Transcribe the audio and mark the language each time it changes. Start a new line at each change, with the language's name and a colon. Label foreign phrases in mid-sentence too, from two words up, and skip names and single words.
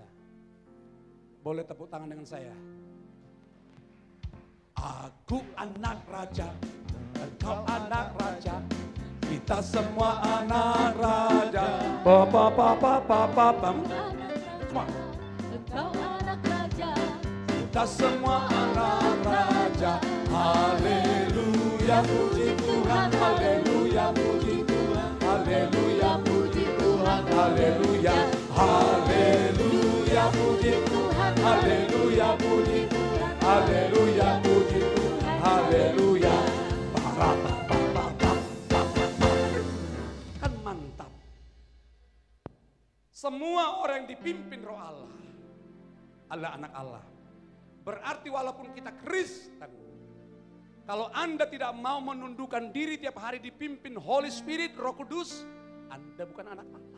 Indonesian: Boleh tepuk tangan dengan saya. Aku anak raja, engkau anak raja, kita semua anak raja. Engkau anak raja, Kita semua anak raja. Haleluya puji Tuhan, haleluya puji Tuhan, haleluya puji Tuhan, haleluya, haleluya puji Tuhan, haleluya puji Tuhan, haleluya puji Tuhan, haleluya. Kan mantap. Semua orang yang dipimpin Roh Allah adalah anak Allah. Berarti walaupun kita Kristen, kalau Anda tidak mau menundukkan diri tiap hari dipimpin
English: Holy Spirit,
Indonesian: Roh Kudus, Anda bukan anak Allah.